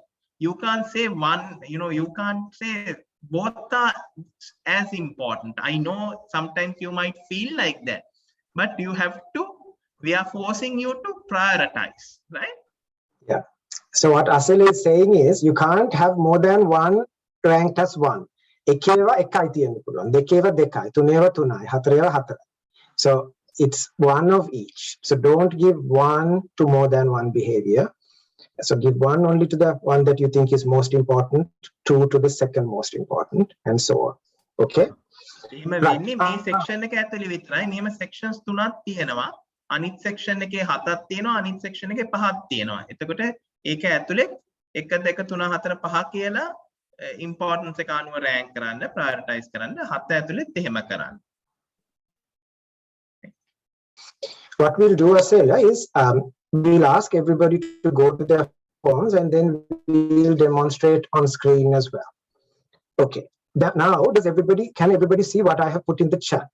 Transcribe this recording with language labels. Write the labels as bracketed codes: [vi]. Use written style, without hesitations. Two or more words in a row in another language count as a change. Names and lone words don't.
[en] You can't say one, you can't say both are as important. I know sometimes you might feel like that, but you have to, we are forcing you to prioritize, right? Yeah. So what Asela is saying is, you can't have more than one ranked as 1. [si] එකේවා එකයි තියෙන්න පුළුවන්, දෙකේවා දෙකයි, තුනේවා තුනයි, හතරේවා හතරයි. [en] So it's one of each. So don't give 1 to more than one behavior. So give 1 only to the one that you think is most important, 2 to the second most important, and so on. Okay? [si] මේ section එක ඇතුලේ විතරයි. මේම sections 3ක් තියෙනවා. අනිත් section එකේ 7ක් තියෙනවා, අනිත් section එකේ 5ක් තියෙනවා. එතකොට ඒක ඇතුලේ 1 2 3 4 5 කියලා importance එක අනුව rank කරන්න, prioritize කරන්න, 7 ඇතුලේත් එහෙම කරන්න. [en] What we'll do, Asela, is we'll ask everybody to go to their phones, and then we'll demonstrate on screen as well. Okay. Now, can everybody see what I have put in the chat?